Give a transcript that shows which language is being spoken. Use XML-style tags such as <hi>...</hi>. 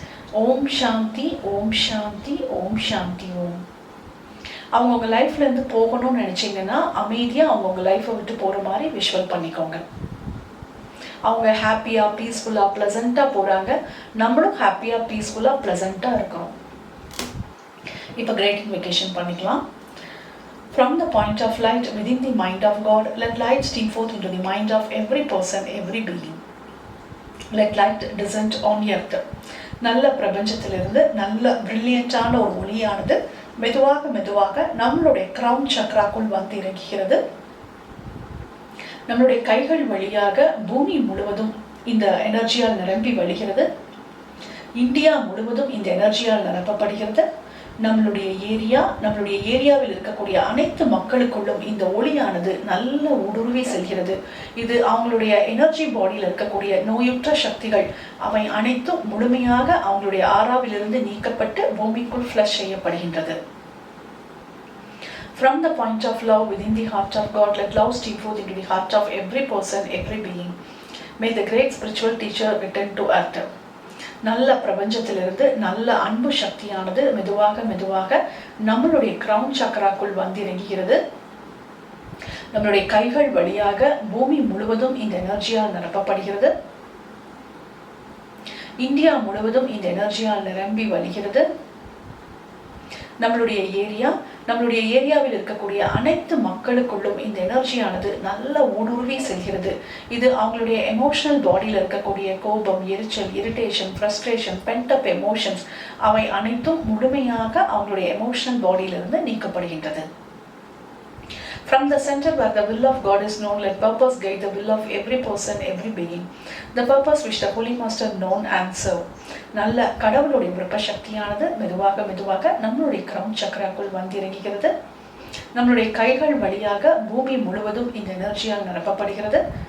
<ta>ஓம் சாந்தி ஓம் சாந்தி ஓம் சாந்தி ஓம். அவங்கவுங்க லைஃப்ல இருந்து போகணும்னு நினைச்சீங்கன்னா அமைதியா அவங்கவுங்க லைஃப்பை விட்டு போற மாதிரி விஷுவல் பண்ணிக்கோங்க. அவங்க</ta> <en>ஹாப்பியா பீஸ்ஃபுல்லா பிளசண்டா</en> <ta>போறாங்க. நம்மளும் ஹாப்பியா பீஸ்ஃபுல்லா பிளசண்டா இருக்கிறோம். இப்போ</ta> <en>great invocation</en> <ta>பண்ணிக்கலாம்.</ta> <en>From the point of light within the mind of God, let light steam forth into the mind of every person, every being. Let light descend on earth.</en> <ta>நல்ல பிரபஞ்சத்திலிருந்து நல்ல பிரில்லியண்டான ஒரு ஒளியானது மெதுவாக மெதுவாக நம்மளுடைய கிரவுன் சக்ராக்குள் வந்து இறங்குகிறது. நம்மளுடைய கைகள் வழியாக பூமி முழுவதும் இந்த எனர்ஜியால் நிரம்பி வழிகிறது. இந்தியா முழுவதும் இந்த எனர்ஜியால் நிரப்பப்படுகிறது. நம்மளுடைய ஏரியாவில் இருக்கக்கூடிய அனைத்து மக்களுக்குள்ளும் இந்த ஒளியானது நல்ல ஊடுருவி செல்கிறது. இது அவங்களுடைய</ta> <en>energy பாடியில்</en> <ta>இருக்கக்கூடிய நோயுற்ற சக்திகள் அவை அனைத்தும் முழுமையாக அவங்களுடைய ஆறாவிலிருந்து நீக்கப்பட்டு பூமிக்குள் ஃப்ளஷ் செய்யப்படுகின்றது.</ta> <en>From the point of love within the heart of God, let love steam forth into the heart of every person, every being. May the great spiritual teacher return to earth.</en> <ta>நல்ல பிரபஞ்சத்திலிருந்து நல்ல அன்பு சக்தியானது மெதுவாக மெதுவாக நம்மளுடைய crown சக்கராக்குள் வந்து இறங்குகிறது. நம்மளுடைய கைகள் வழியாக பூமி முழுவதும் இந்த எனர்ஜியால் நிரப்பப்படுகிறது. இந்தியா முழுவதும் இந்த எனர்ஜியால் நிரம்பி வழிகிறது. நம்மளுடைய ஏரியாவில் இருக்கக்கூடிய அனைத்து மக்களுக்குள்ளும் இந்த எனர்ஜியானது நல்ல ஊடுருவி செல்கிறது. இது அவங்களுடைய</ta> <en>emotional பாடியில்</en> <ta>இருக்கக்கூடிய கோபம், எரிச்சல்,</ta> <en>irritation, frustration, pent up emotions</en> <ta>அவை அனைத்தும் முழுமையாக அவங்களுடைய emotional பாடியிலிருந்து நீக்கப்படுகின்றது.</ta> <en>From the center where the will of God is known, let purpose guide the will of every person, every being. The purpose which the Holy Master known and serve.</en> <ta>நல்ல கடவுளுடைய விருப்ப சக்தியானது மெதுவாக நம்மளுடைய கிரவுன் சக்கராக்குள் வந்து இறங்குகிறது. நம்மளுடைய கைகள் வழியாக பூமி முழுவதும் இந்த எனர்ஜியால் நிரப்பப்படுகிறது.</ta>